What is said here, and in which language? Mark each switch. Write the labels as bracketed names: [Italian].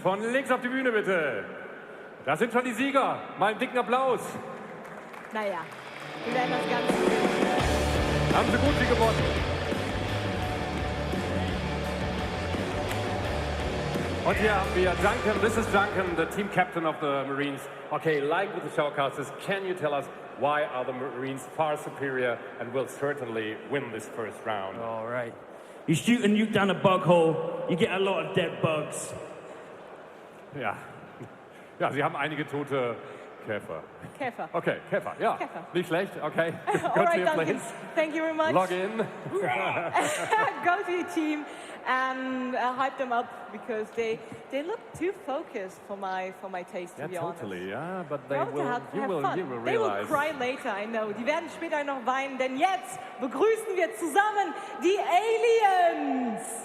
[German] Von links auf die Bühne bitte. Das sind schon die Sieger. Mal einen dicken Applaus. Naja, wir werden das Ganze gewinnen. Haben sie gut wie gewonnen. Und hier haben wir Duncan. [English] This is Duncan, the team captain of the Marines. Okay, like with the showcasters, can you tell us why are the Marines far superior and will certainly win this first round? All right. You shoot a nuke down a bug hole, you get a lot of dead bugs. [German] Ja. Ja, sie haben einige tote Käfer. Okay, Käfer, ja. Käfer. Nicht schlecht, okay. [English] All right, Duncan. Thank you very much. Log in. Go to your team and hype them up because they look too focused for my taste, to be honest. Totally, yeah, but they You will realize. They will cry later, I know. [German] Die werden später noch weinen, denn jetzt begrüßen wir zusammen die Aliens.